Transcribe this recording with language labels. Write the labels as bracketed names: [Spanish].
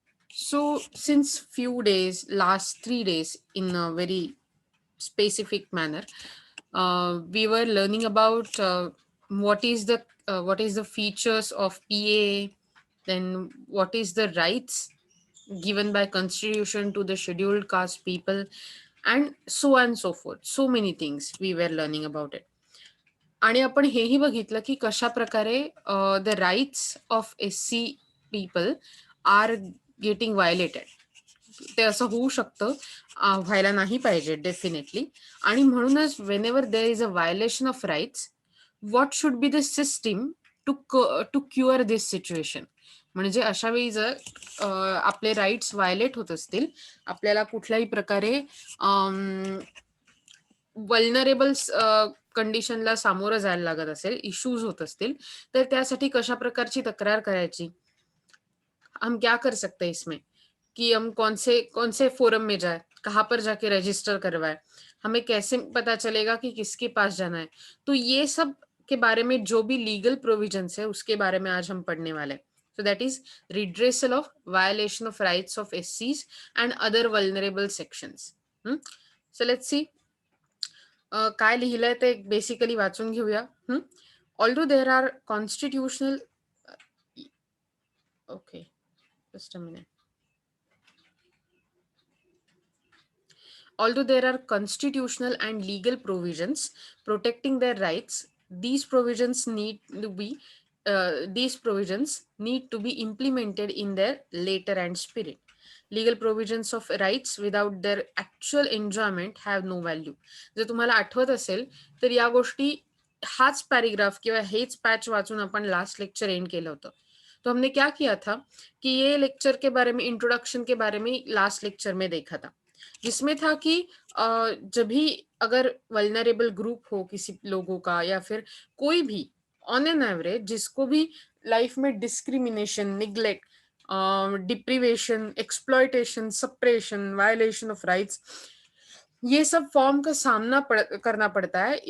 [English] So, since few days, last 3 days, in a very specific manner, we were learning about what is the features of PA, then what is the rights given by constitution to the scheduled caste people, and so on and so forth. So many things we were learning about it. आणि आपण हेही बघितलं की कशा प्रकारे the rights of SC people are getting violated. [Marathi] ते असं होऊ शकतं, व्हायला नाही पाहिजे डेफिनेटली. [English] आणि म्हणूनच whenever there is a violation of rights, what should be the system to to cure this situation. [Marathi] म्हणजे अशा वेळी जर आपले राईट्स व्हायलेट होत असतील, आपल्याला कुठल्याही प्रकारे वल्नरेबल कंडिशनला सामोरं जायला लागत असेल, इश्यूज होत असतील, तर त्यासाठी कशा प्रकारची तक्रार करायची? [Hindi] हम क्या कर सकते हैं इसमें कि हम कौन से फोरम में जाए, कहाँ पर जाके रजिस्टर करवाए, हमें कैसे पता चलेगा कि किसके पास जाना है? तो ये सब के बारे में जो भी लीगल प्रोविजंस है उसके बारे में आज हम पढ़ने वाले हैं. [English] So that is redressal of violation of rights of SCs and other vulnerable sections. So let's see. [Marathi] काय लिहिलंय ते बेसिकली वाचून घेऊया. [English] Although there are constitutional okay just a minute. Although there are constitutional and legal provisions protecting their rights, these provisions need to be implemented in their letter and spirit. Legal provisions of rights without their actual enjoyment have no value. [Marathi] जर तुम्हाला आठवत असेल तर या गोष्टी हाच paragraph किंवा हेच पॅच वाचून आपण लास्ट लेक्चर एंड केलं होतं. [Hindi] तो हमने क्या किया था कि ये लेक्चर के बारे में, इंट्रोडक्शन के बारे में लास्ट लेक्चर में देखा था, जिसमें था कि जब भी अगर वल्नरेबल ग्रुप हो किसी लोगों का या फिर कोई भी ऑन एन एवरेज जिसको भी लाइफ में discrimination, neglect, deprivation, exploitation, suppression, violation of rights, ये सब फॉर्म का सामना करना पड़ता है.